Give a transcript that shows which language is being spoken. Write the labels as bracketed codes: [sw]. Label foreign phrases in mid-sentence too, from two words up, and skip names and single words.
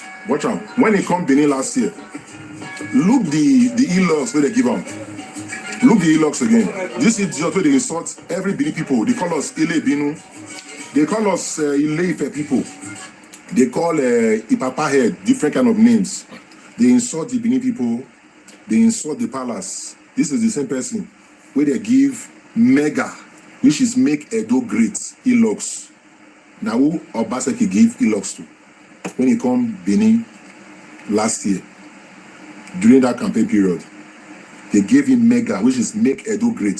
[pcm] Watch out. When he come Benin last year, look the e-logs where they give him. Look the e-logs again. This idiot where they insult every Benin people. They call us Ile Binu. They call us Ile Ife people. They call Ipapa head, different kind of names. They insult the Benin people. They insult the palace. This is the same person where they give mega, which is make Edo great, e-logs. Now who Obaseki gave e-logs to? When he come Benin last year, during that campaign period, they gave him mega, which is make Edo great.